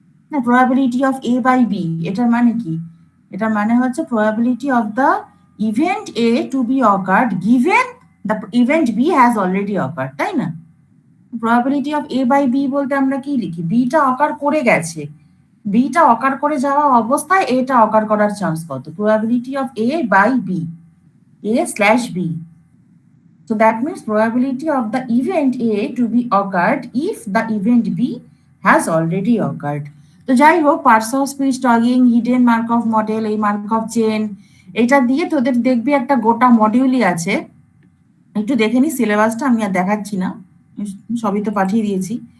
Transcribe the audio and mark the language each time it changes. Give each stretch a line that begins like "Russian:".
English: না, probability of A by B,
Bangla: এটার মানে কি? এটার মানে হচ্ছে
English: probability of the event A to be occurred given the event B has already occurred,
Bangla: তাই না?
English: probability of A by B
Bangla: বলতে আমরা কি লিখি? বিটা অকার করে গেছে, বিটা অকার করে যাওয়া অবস্থায় এটা অকার করার চান্স কত?
English: Probability of A by B, A slash B. So that means probability of the event A to be occurred if the event B has already occurred.
Bangla: তো যাই হোক, parts of speech, টগিং, hidden mark of model, এই mark of chain, এটা দিয়ে তোদের দেখবি একটা গোটা মডিউলই আছে। একটু দেখে নি সিলেবাসটা, আমি আর দেখাচ্ছি না, সবই তো পাঠিয়ে দিয়েছি।